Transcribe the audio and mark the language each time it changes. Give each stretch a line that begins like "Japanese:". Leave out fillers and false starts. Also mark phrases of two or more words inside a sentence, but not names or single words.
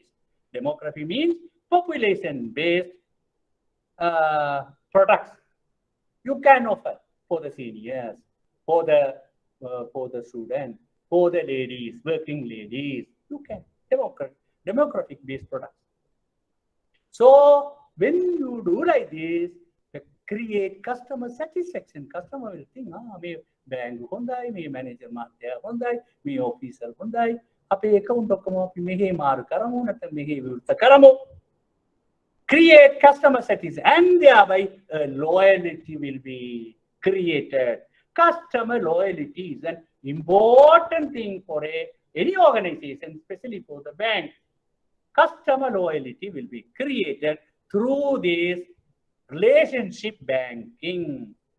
English: Demography means population based products you can offer for the seniors, for the students, for the ladies, working ladies. You can demographic based products. So when you do like this, create customer satisfaction. Customer will think,
Sinhala: මේ bank හොඳයි, මේ manager මහත්තයා හොඳයි, මේ officer හොඳයි, අපේ account ඔක්කොම අපි මෙහෙ මාරු කරමු නැත්නම් මෙහෙ විරුද්ධ කරමු.
English: Create customer satisfaction, and thereby loyalty will be created. Customer loyalty is an important thing for any organization, especially for the bank. Customer loyalty will be created through this relationship banking.